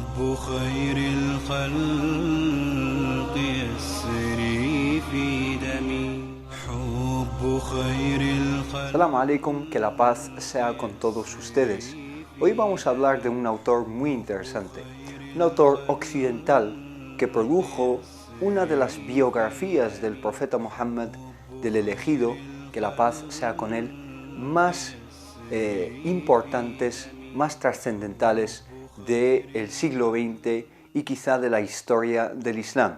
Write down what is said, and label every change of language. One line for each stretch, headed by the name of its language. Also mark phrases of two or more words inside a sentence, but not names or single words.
Arabic: خير الخلق يسري في دمي حب خير الخلق. السلام عليكم,
Spanish: que la paz sea con todos ustedes. Hoy vamos a hablar de un autor muy interesante, un autor occidental que produjo una de las biografías del profeta Muhammad, del elegido, que la paz sea con él, más importantes, más trascendentales del siglo XX y quizá de la historia del Islam.